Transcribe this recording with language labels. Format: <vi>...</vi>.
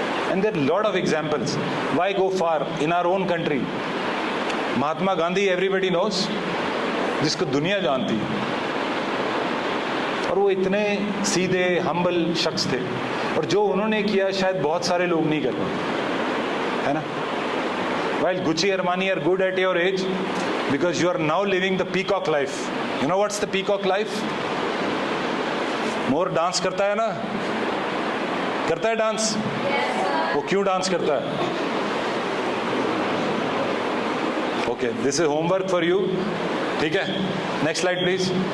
<en>And there lot of examples, why go far in our own country.</en> <hi>Mahatma Gandhi</hi> <en>everybody knows,</en> <hi>जिसको दुनिया जानती है, और वो इतने सीधे हम्बल शख्स थे, और जो उन्होंने किया शायद बहुत सारे लोग नहीं कर पाते, है ना।</hi> <en>While Gucci Armani are good at your age because you are now living the peacock life. You know what's the peacock life?</en> <hi>More dance करता है ना, करता है डांस? वो क्यों डांस करता है?</hi> <en>Okay, this is homework for you, ठीक है। Next slide please.</en>